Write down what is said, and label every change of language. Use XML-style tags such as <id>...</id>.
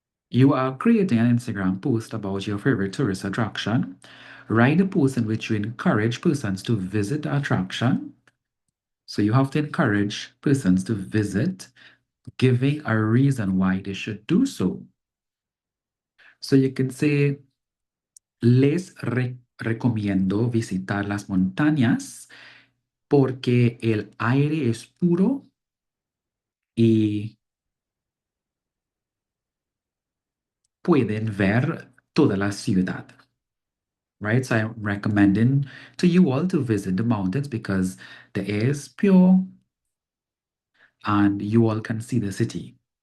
<en>You are creating an Instagram post about your favorite tourist attraction. Write a post in which you encourage persons to visit the attraction. So you have to encourage persons to visit, giving a reason why they should do so. So you can say,</en> <es>recomiendo visitar las montañas porque el aire es puro y pueden ver toda la ciudad.</es> <en>Right? So I'm recommending to you all to visit the mountains because the air is pure and you all can see the city.</en>